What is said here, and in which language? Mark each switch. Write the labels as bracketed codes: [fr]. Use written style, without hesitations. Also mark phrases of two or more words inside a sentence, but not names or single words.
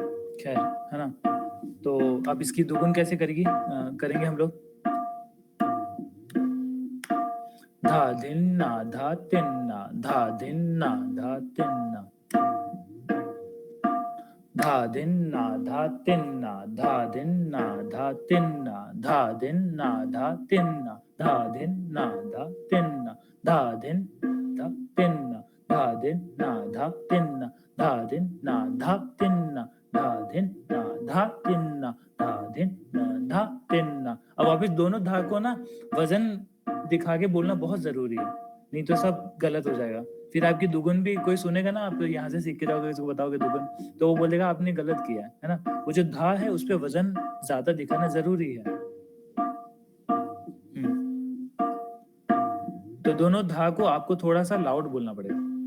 [hi] खैर है ना, तो अब इसकी दुगुन कैसे करेंगे हम लोग। धा धिन्ना धा तिन्ना धा धिन्ना धा तिन्ना। धा धिन्ना धा तिन्ना धा धिन्ना धा तिन्ना धा धिन्ना धा तिन्ना धा धिन्ना धा तिन्ना धा धिन धा तिन्ना धा धिन्ना धा तिन्ना धा धिन्ना धा तिन्ना धा धिन्ना धा तिन्ना धा धिन्ना धा तिन्ना। अब वापिस दोनों धा को ना वजन दिखा के बोलना बहुत जरूरी है, नहीं तो सब गलत हो जाएगा। फिर आपकी दुगुन भी कोई सुनेगा ना, आप यहाँ से सीख के जाओगे, इसको बताओगे दुगुन, तो वो बोलेगा आपने गलत किया है ना। वो जो धा है उस पर वजन ज्यादा दिखाना जरूरी है। तो दोनों धा को आपको थोड़ा सा लाउड बोलना पड़ेगा।